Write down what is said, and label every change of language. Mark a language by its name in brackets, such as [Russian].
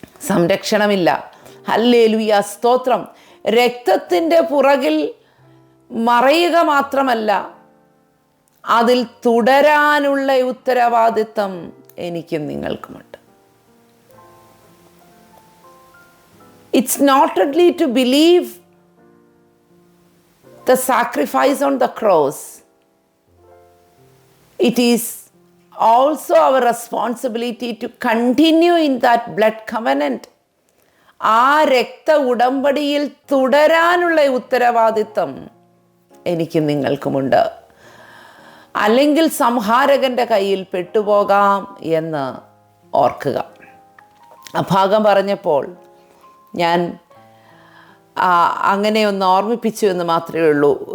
[Malayalam] സംരക്ഷണമില്ല. Hallelujah, സ്തോത്രം. രക്തത്തിൻ്റെ പുറകിൽ മറയുക മാത്രമല്ല, അതിൽ തുടരാനുള്ള ഉത്തരവാദിത്തം എനിക്കും നിങ്ങൾക്കുമുണ്ട്. [English] It's not only to believe the sacrifice on the cross, it is also our responsibility to continue in that blood covenant. [Malayalam] ആ രക്ത ഉടമ്പടിയിൽ തുടരാനുള്ള ഉത്തരവാദിത്തം എനിക്കും നിങ്ങൾക്കുമുണ്ട്. അല്ലെങ്കിൽ സംഹാരകൻ്റെ കയ്യിൽ പെട്ടുപോകാം എന്ന് ഓർക്കുക. ആ ഭാഗം പറഞ്ഞപ്പോൾ ഞാൻ അങ്ങനെ ഒന്ന് ഓർമ്മിപ്പിച്ചു എന്ന് മാത്രമേ ഉള്ളൂ.